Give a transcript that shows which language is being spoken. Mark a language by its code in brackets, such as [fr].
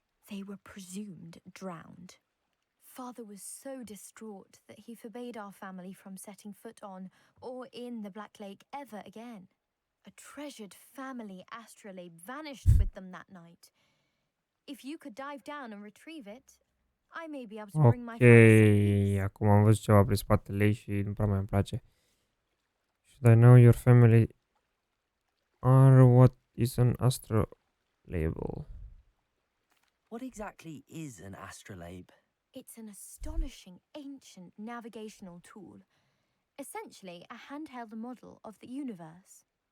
[en] They were presumed drowned. Father was so distraught that he forbade our family from setting foot on or in the Black Lake ever again. A treasured family astrolabe vanished with them that night. If you could dive down and retrieve it, I may be able to bring my Ok, family some peace. [ro] acum am văzut ceva prin spatele ei și nu prea mai îmi place. [en] Should I know your family are what is an astro label? What exactly is an astrolabe? It's an astonishing ancient navigational tool, essentially a handheld model of the universe.